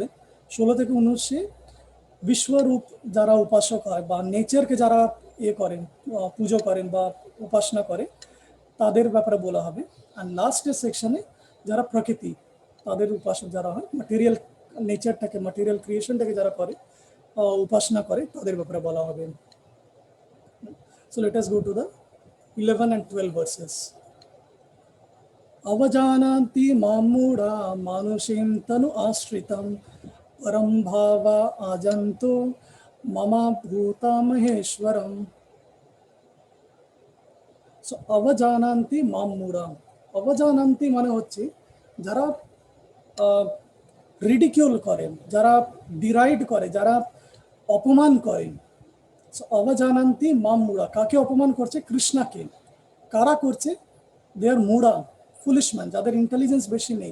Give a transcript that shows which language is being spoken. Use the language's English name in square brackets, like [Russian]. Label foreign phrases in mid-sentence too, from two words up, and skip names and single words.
[Bangla] 16 থেকে 19 বিশ্বরূপ যারা উপাসক হয় বা নেচারকে যারা করেন, পুজো করেন বা উপাসনা করে, তাদের ব্যাপারে বলা হবে। আর লাস্টের সেকশনে যারা প্রকৃতি, তাদের উপাসক যারা হয়, [English] material natureটাকে, material creationটাকে [Bangla] যারা করে, উপাসনা করে, তাদের ব্যাপারে বলা হবে। [English] So let us go to the 11 and 12 verses. [Sanskrit] अवजानान्ति मामूढ़ा मानुषीं तनु आश्रितं परं भावा आजन्तो ममा भूता महेश्वरम। [Bangla] सो [Sanskrit] अवजानान्ति मामूढ़ा, [Bangla] अवजानान्ति মানে হচ্ছে যারা রিডিকিউল করেন, যারা ডিরাইড করে, যারা অপমান করেন। [Sanskrit] অবজানান্তি মাম মুড়া, [Bangla] কাকে অপমান করছে? কৃষ্ণাকে। কারা করছে? [English] they are মুড়া, foolish man, [Bangla] যাদের ইন্টেলিজেন্স বেশি নেই।